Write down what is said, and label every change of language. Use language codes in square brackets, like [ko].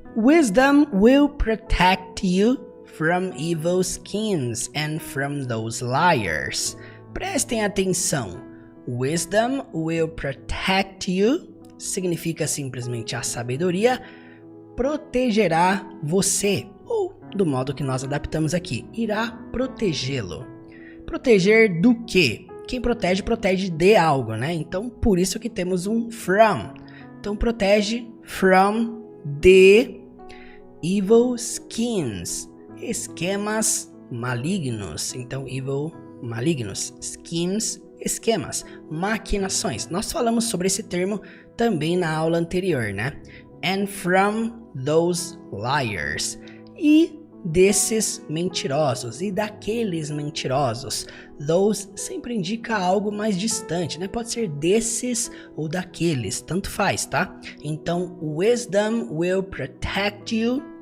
[en] Wisdom will protect you from evil schemes and from those liars. [pt] Prestem atenção. [en] Wisdom will protect you [pt] significa simplesmente a sabedoria protegerá você, ou do modo que nós adaptamos aqui, irá protegê-lo. Proteger do quê? Quem protege, protege de algo, né? Então, por isso que temos um from. Então, protege [en] from the evil schemes, [pt] esquemas malignos. Então, evil, malignos, schemes, esquemas, maquinações. Nós falamos sobre esse termo também na aula anterior, né? [en] And from those liars. [pt] E desses mentirosos e daqueles mentirosos. Those sempre indica algo mais distante, né? Pode ser desses ou daqueles, tanto faz, tá? [en] Então, wisdom will protect you.